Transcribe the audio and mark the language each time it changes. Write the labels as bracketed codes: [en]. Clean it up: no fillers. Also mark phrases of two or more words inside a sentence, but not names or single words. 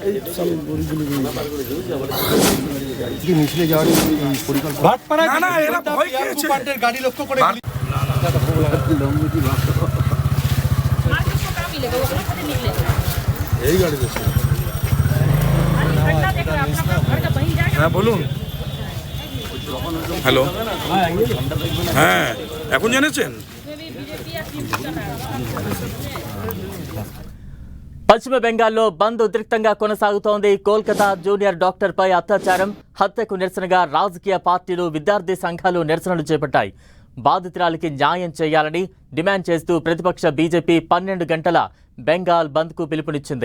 [bn] না না এরা ভয় খেয়েছে গাড়ি লক্ষ্য করে এই গাড়ি হ্যাঁ বলুন হ্যালো হ্যাঁ এখন জেনেছেন [te] పశ్చిమ బెంగాల్లో బంద్ ఉద్రిక్తంగా కొనసాగుతోంది. కోల్కతా [en] junior doctorపై [te] అత్యాచారం హత్యకు నిరసనగా రాజకీయ పార్టీలు విద్యార్థి సంఘాలు నిరసనలు చేపట్టాయి. బాధితురాలికి న్యాయం చేయాలని డిమాండ్ చేస్తూ ప్రతిపక్ష బీజేపీ 12 గంటల బెంగాల్ బంద్కు పిలుపునిచ్చింది.